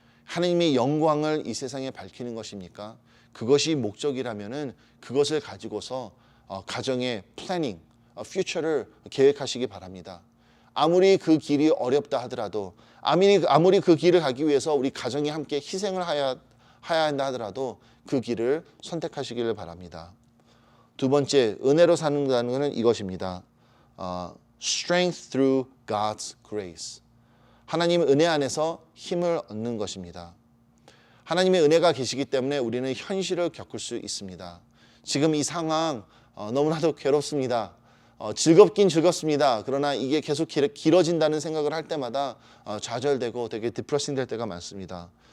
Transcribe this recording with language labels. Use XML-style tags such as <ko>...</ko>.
<ko>하나님의 영광을 이 세상에 밝히는 것입니까? 그것이 목적이라면은 그것을 가지고서 가정의 플래닝, 퓨처를 계획하시기 바랍니다. 아무리 그 길이 어렵다 하더라도 아무리 그 길을 가기 위해서 우리 가정이 함께 희생을 해야 한다 하더라도 그 길을 선택하시기를 바랍니다. 두 번째, 은혜로 사는다는 것은 이것입니다.</ko> <en>Strength through God's grace.</en> <ko>하나님의 은혜 안에서 힘을 얻는 것입니다. 하나님의 은혜가 계시기 때문에 우리는 현실을 겪을 수 있습니다. 지금 이 상황 너무나도 괴롭습니다. 즐겁긴 즐겁습니다. 그러나 이게 계속 길어진다는 생각을 할 때마다 좌절되고 되게 디프레싱 될 때가 많습니다.</ko>